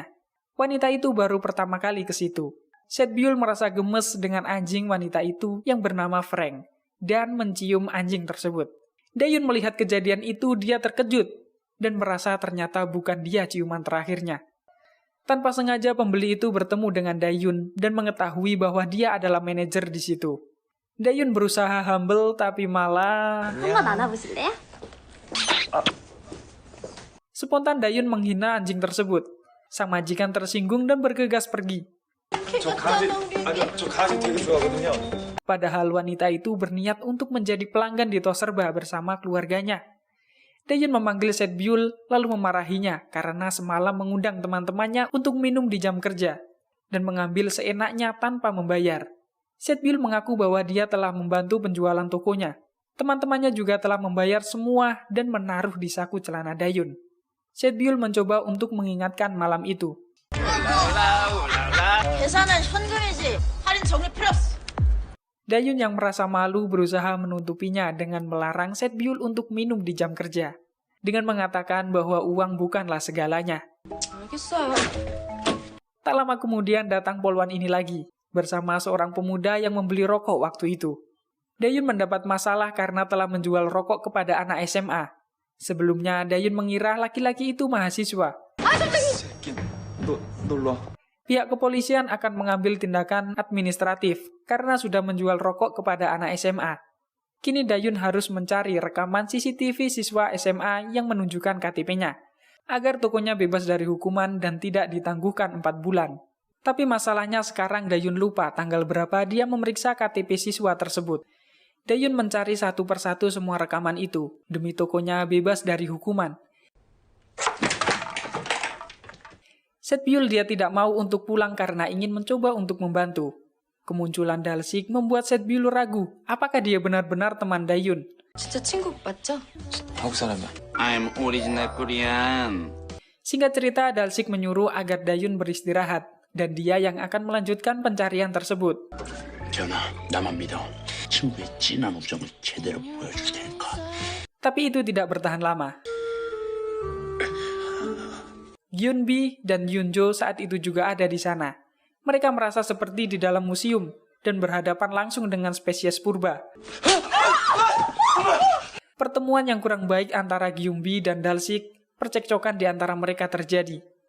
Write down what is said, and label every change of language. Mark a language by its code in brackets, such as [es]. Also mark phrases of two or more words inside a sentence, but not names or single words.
[id] Wanita itu baru pertama kali ke situ. Setbyul merasa gemes dengan anjing wanita itu yang bernama Frank dan mencium anjing tersebut. Dayun melihat kejadian itu, dia terkejut dan merasa ternyata bukan dia ciuman terakhirnya. Tanpa sengaja pembeli itu bertemu dengan Dayun dan mengetahui bahwa dia adalah manajer di situ. Dayun berusaha humble tapi malah... [ko] 한번 안아보실래요? [id] Spontan Dayun menghina anjing tersebut. Sang majikan tersinggung dan bergegas pergi. [ko] 저 강아지 되게 좋아하거든요. [id] Padahal wanita itu berniat untuk menjadi pelanggan di Toserba bersama keluarganya. Dayun memanggil Setbyul lalu memarahinya karena semalam mengundang teman-temannya untuk minum di jam kerja dan mengambil seenaknya tanpa membayar. Setbyul mengaku bahwa dia telah membantu penjualan tokonya. Teman-temannya juga telah membayar semua dan menaruh di saku celana Dayun. Setbyul mencoba untuk mengingatkan malam itu. [ko] 계산은 현금이지. 할인 적립 필요 없어. [id] Dayun yang merasa malu berusaha menutupinya dengan melarang Setbyul untuk minum di jam kerja, dengan mengatakan bahwa uang bukanlah segalanya. [ko] 알겠어요. [id] Tak lama kemudian datang polwan ini lagi, bersama seorang pemuda yang membeli rokok waktu itu. Dayun mendapat masalah karena telah menjual rokok kepada anak SMA. Sebelumnya, Dayun mengira laki-laki itu mahasiswa. [ko] 너 놀러 와. [id] Pihak kepolisian akan mengambil tindakan administratif karena sudah menjual rokok kepada anak SMA. Kini Dayun harus mencari rekaman CCTV siswa SMA yang menunjukkan KTP-nya, agar tokonya bebas dari hukuman dan tidak ditangguhkan 4 bulan. Tapi masalahnya sekarang Dayun lupa tanggal berapa dia memeriksa KTP siswa tersebut. Dayun mencari satu persatu semua rekaman itu, demi tokonya bebas dari hukuman. Setbyul dia tidak mau untuk pulang karena ingin mencoba untuk membantu. Kemunculan Dalsik membuat Setbyul ragu apakah dia benar-benar teman Dayun. [ko] 진짜 친구 맞죠? 한국 사람이야. [en] I'm original Korean. [id] Singkat cerita, Dalsik menyuruh agar Dayun beristirahat dan dia yang akan melanjutkan pencarian tersebut. [ko] 전하, 나만 믿어. 친구의 진한 우정을 제대로 보여줄 테니까. [id] Tapi itu tidak bertahan lama. Gyunbi dan Yunjo saat itu juga ada di sana. Mereka merasa seperti di dalam museum dan berhadapan langsung dengan spesies purba. Pertemuan yang kurang baik antara Gyunbi dan Dalsik, percekcokan di antara mereka terjadi.